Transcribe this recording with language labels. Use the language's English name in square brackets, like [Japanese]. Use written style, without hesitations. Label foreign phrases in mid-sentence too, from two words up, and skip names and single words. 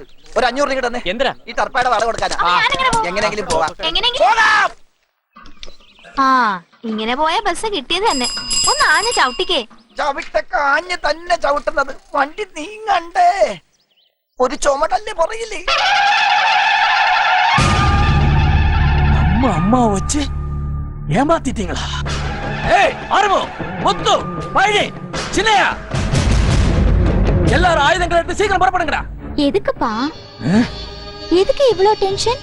[Malayalam] ഒരു 500 രൂപ തന്നെ. എന്തിനാ? ഈ ടർപ്പായുടെ വാടക കൊടുക്കാനാ. എങ്ങനെയെങ്കിലും പോവാം. ആ, ഇങ്ങനെ പോയ ബസ് കിട്ടിയത് തന്നെ. ഒന്ന് ആഞ്ഞ ചവിട്ടിക്കേ. ചവിട്ടൊക്കെ ആഞ്ഞ് തന്നെ ചവിട്ടുന്നത്. വണ്ടി നീങ്ങണ്ടേ? ഒരു ചുമടല്ലേ പറയില്ലേ? [Tamil] அம்மா வச்சு ஏமாத்திட்டீங்களா? ஏய் ஆரம்போ, முத்து, பழனி, சின்னையா, எல்லாரும் ஆயுதங்களை எடுத்து சீக்கிரம் புறப்படுங்கடா. எதுக்குப்பா? எதுக்கு இவ்ளோ டென்ஷன்?